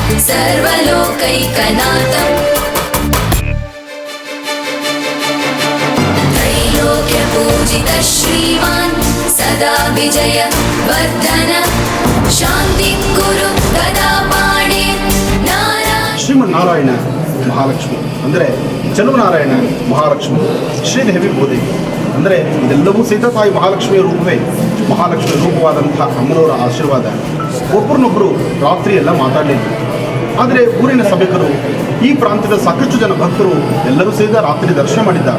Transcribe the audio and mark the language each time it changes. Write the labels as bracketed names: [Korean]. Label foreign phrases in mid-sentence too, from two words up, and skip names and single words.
[Sanskrit] सर्वलोकैकनाथम् त्रैलोक्यपूजितः श्रीमान् सदा विजय वर्धन शान्तिं कुरु गदा पाणे नारायण [Kannada] ಶ್ರೀಮನ್ನಾರಾಯಣ ಮಹಾಲಕ್ಷ್ಮಿ ಅಂದರೆ ಚೆಲುವನಾರಾಯಣ ಮಹಾಲಕ್ಷ್ಮಿ, ಶ್ರೀದೇವಿ ಭೂದೇವಿ ಅಂದರೆ ಇದೆಲ್ಲವೂ ಸಹಿತ ತಾಯಿ ಮಹಾಲಕ್ಷ್ಮಿಯ ರೂಪವೇ. ಮಹಾಲಕ್ಷ್ಮಿಯ ರೂಪವಾದಂಥ ಅಮ್ಮನವರ ಆಶೀರ್ವಾದ. ಒಬ್ಬರನ್ನೊಬ್ಬರು ರಾತ್ರಿ ಎಲ್ಲ ಮಾತಾಡಲಿಲ್ಲ. ಆದರೆ ಊರಿನ ಸಭಿಕರು, ಈ ಪ್ರಾಂತ್ಯದ ಸಾಕಷ್ಟು ಜನ ಭಕ್ತರು ಎಲ್ಲರೂ ಸಹಿತ ರಾತ್ರಿ ದರ್ಶನ ಮಾಡಿದ್ದಾರೆ.